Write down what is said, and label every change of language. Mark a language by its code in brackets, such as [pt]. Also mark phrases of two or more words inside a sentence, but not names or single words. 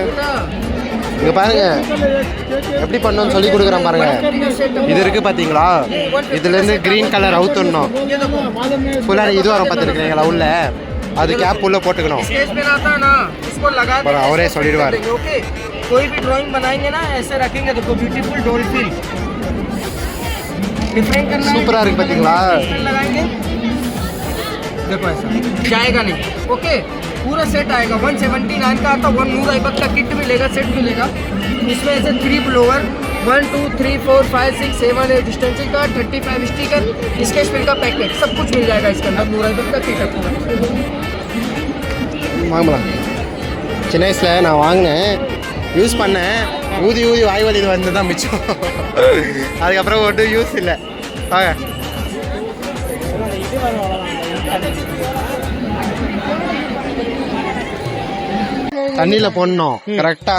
[ta] இங்கே பாருங்க எப்படி பண்ணணும்னு சொல்லி கொடுக்குறேன் பாருங்க. இது இருக்குது பார்த்தீங்களா, இதுலேருந்து [en] green color [ta] அவுத்துடணும். ஃபுல்லாக இது வரும் பார்த்துருக்குறீங்களா உள்ள, அது கேப் உள்ள போட்டுக்கணும். அவரே சொல்லிடுவார். [hi] कोई भी ड्राइंग बनाएंगे ना ऐसे रखेंगे, देखो [en] beautiful dolphin [hi] डिफरेंट करना है. [ta] सूपर இருக்கு பாத்தீங்களா, [hi] लगाएंगे देखो ऐसा जाएगा नहीं. ओके पूरा सेट आएगा. 179 का आता, 100 का किट मिलेगा, सेट मिलेगा. इसमें ऐसे 3 ब्लोअर 1 2 3 4 5 6 7 8 डिस्टेंसिंग का 35 स्टिकर, [en] sketch pen [hi] का पैकेट, सब कुछ मिल जाएगा इसके अंदर. 100 का किट है. [ta] வாங்கலாம். சின்ன வயசில் நான் வாங்கினேன், யூஸ் பண்ணேன். ஊதி ஊதி வாய் வலி வந்து தான் மிச்சம். அதுக்கப்புறம் ஒன்றும் யூஸ் இல்லை. வாங்க தண்ணியில் போடணும் கரெக்டாக.